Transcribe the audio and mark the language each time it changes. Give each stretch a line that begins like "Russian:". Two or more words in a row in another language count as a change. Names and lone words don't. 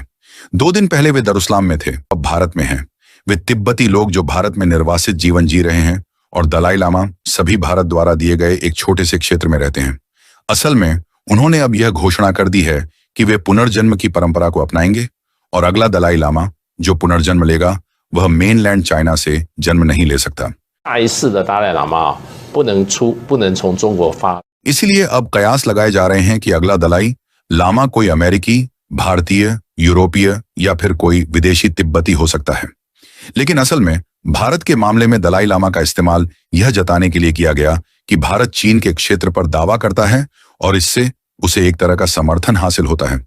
Hindi: 2 दिन पहले वे दरुस्लाम में थे, अब भारत में हैं। वे तिब्बती लोग जो भारत में निर्वासित जीवन जी रहे हैं, और दलाई लामा सभी भारत द्वारा दिए गए एक छोटे से क्षेत्र में रहते हैं। असल में उन्होंने अब यह घोषणा कर दी है कि वे पुनर्जन्म की परंपरा को अपनाएंगे और अगला दलाई लामा जो पुनर्जन्म लेगा वह
English: mainland China
Hindi: से जन्म नहीं ले सकता।
Chinese: 下一世的达赖喇嘛不能从中国发。
Hindi: इसीलिए अब कयास लगाए जा रहे हैं कि अगला दलाई लामा कोई अमेरिकी भारतीय, यूरोपीय या फिर कोई विदेशी तिब्बती हो सकता है। लेकिन असल में भारत के मामले में दलाई लामा का इस्तेमाल यह जताने के लिए किया गया कि भारत चीन के क्षेत्र पर दावा करता है और इससे उसे एक तरह का समर्थन हासिल होता है।